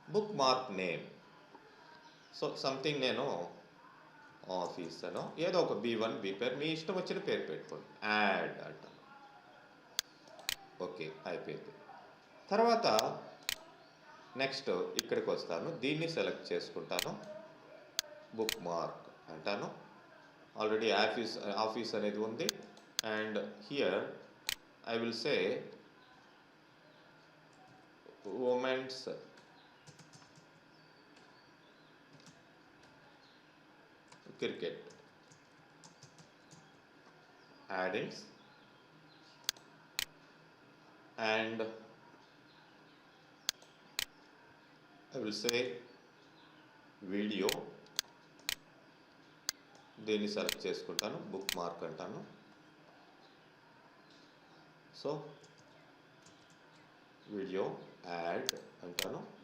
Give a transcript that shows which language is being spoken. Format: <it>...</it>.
<te>Book mark name, so something నేను office అనో ఏదో ఒక B1 B పేరు మీ ఇష్టం వచ్చిన పేరు పెట్టుకోండి. యాడ్ అంటాను. ఓకే, అయిపోయింది. తర్వాత నెక్స్ట్ ఇక్కడికి వస్తాను, దీన్ని సెలెక్ట్ చేసుకుంటాను, బుక్ మార్క్ అంటాను. ఆల్రెడీ ఆఫీస్ అనేది ఉంది.</te> <en>and here I will say women's cricket, add-ins, and I will say video</en> <te>దీన్ని సెలెక్ట్ చేసుకుంటాను, బుక్ మార్క్ అంటాను. సో వీడియో యాడ్ అంటాను.</te>